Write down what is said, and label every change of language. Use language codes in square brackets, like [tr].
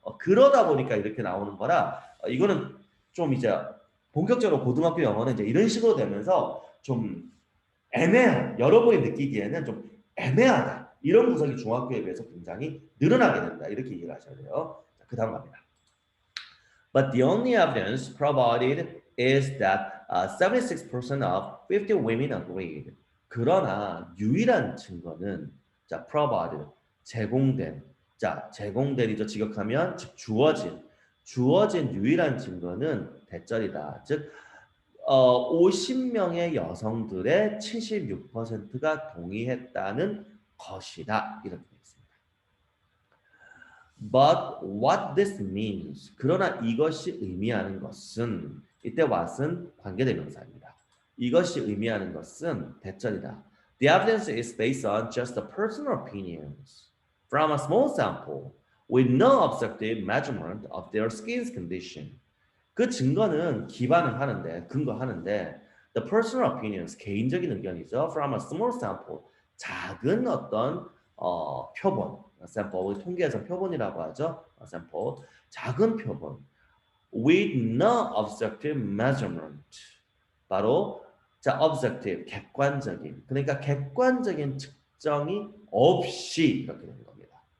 [ko] 그러다 보니까 이렇게 나오는 거라 이거는 좀 이제 본격적으로 고등학교 영어는 이제 이런 식으로 되면서 좀 애매한 여러분이 느끼기에는 좀 애매하다 이런 구석이 중학교에 비해서 굉장히 늘어나게 된다 이렇게 이해를 하셔야 돼요. 그 다음 갑니다. [en] But the only evidence provided is that 76% of 50 women agreed. [ko] 그러나 유일한 증거는 자 provided 제공된 자 제공된이죠. 직역하면 즉 주어진 유일한 증거는 대절이다. 즉 50명의 여성들의 76%가 동의했다는 것이다. 이렇게 되어 있습니다. [en] But what this means. [ko] 그러나 이것이 의미하는 것은 이때 what은 관계대명사입니다. 이것이 의미하는 것은 대절이다. [en] The evidence is based on just the personal opinions from a small sample with no objective measurement of their skin's condition. [ko] 그 증거는 기반을 하는데 근거하는데 [en] the personal opinions [ko] 개인적인 의견이죠. From a small sample 작은 어떤 표본 sample 통계에서 표본이라고 하죠. sample 작은 표본 [en] with no objective measurement [ko] 바로 자 objective 객관적인 그러니까 객관적인 측정이 없이 이렇게 되는 겁니다.